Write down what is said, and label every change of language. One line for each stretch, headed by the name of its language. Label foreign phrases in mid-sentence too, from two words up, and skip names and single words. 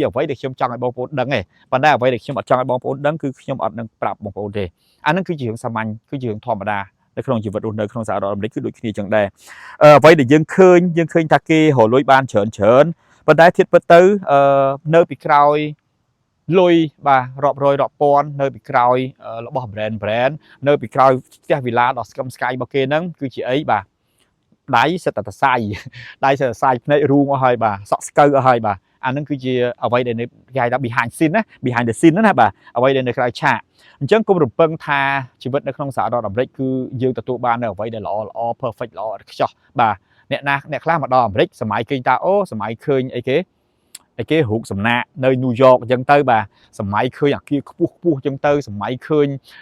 Khmer: អ្វីដែលខ្ញុំចង់ឲ្យបងប្អូនដឹងទេប៉ុន្តែអ្វីដែលខ្ញុំអត់ចង់ឲ្យបងប្អូនដឹងគឺខ្ញុំអត់នឹងប្រាប់បងប្អូនទេអានឹងគឺជារឿងសាមញ្ញគឺជារឿងធម្មតានៅក្នុងជីវិតរស់នៅក្នុងសហរដ្ឋអាមេរិកគឺដូចគ្នាចឹងដែរអ្វីដែលយើងឃើញថាគេរលួយបានច្រើនប៉ុន្តែធៀបពិតទៅនៅពីក្រោយលុយបាទរាប់រយរាប់ពាន់នៅពីក្រោយរបស់ brand នៅពីក្រោយផ្ទះវិឡាដ៏ស្កឹមស្កៃរបស់គេហ្នឹងគឺជាអីបាទដៃសិតតែសរសៃដៃសិតតែសរសៃភ្នែករូងអស់ហើយបាទសក់ស្កូវអស់ហើយបាទ អានឹងគឺជាអ្វីដែលគេហៅថា
English: behind scene
Khmer: ណា
English: behind the scene
Khmer: ណាបាទអ្វីដែលនៅក្រៅឆាកអញ្ចឹងគុំរំពឹងថាជីវិតនៅក្នុងសហរដ្ឋអាមេរិកគឺយើងទទួលបាននៅអ្វីដែលល្អ perfect ល្អឥតខ្ចោះបាទអ្នកខ្លះមកដល់អាមេរិកសម័យឃើញថាអូសម័យឃើញអីគេរូបសំណាកនៅញូវយ៉កអញ្ចឹងទៅបាទសម័យឃើញអាគារខ្ពស់អញ្ចឹងទៅសម័យឃើញ